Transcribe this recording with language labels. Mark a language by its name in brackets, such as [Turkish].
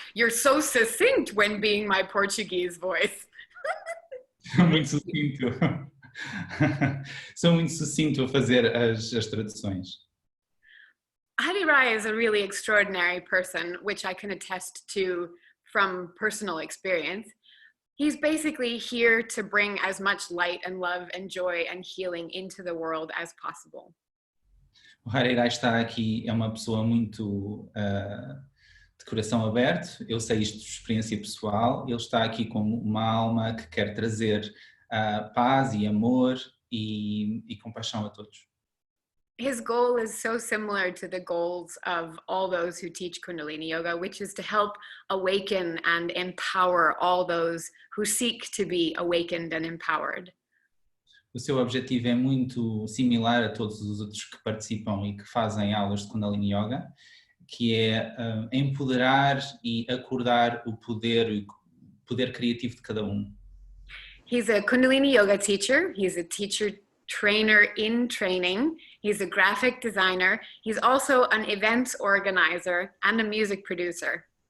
[English] You're so succinct when being my Portuguese voice. [Portuguese] Muito sucinto. Sou muito sucinto a fazer as traduções. [English] Hari Rai is a really extraordinary person, which I can attest to from personal experience. He's basically here to bring as much light and love and joy and healing into the world as possible. [Portuguese] O Hari Rai está aqui, é uma pessoa muito de coração aberto, eu sei isto de experiência pessoal, ele está aqui como uma alma que quer trazer paz e amor e compaixão a todos. [English] His goal is so similar to the goals of all those who teach Kundalini Yoga, which is to help awaken and empower all those who seek to be awakened and empowered. [Portuguese] O seu objetivo é muito similar a todos os outros que participam e que fazem aulas de Kundalini Yoga, que é empoderar e acordar o poder criativo de cada um. [English] He's a Kundalini Yoga teacher. He's a teacher trainer in training. He's a graphic designer. He's also an events organizer and a music producer.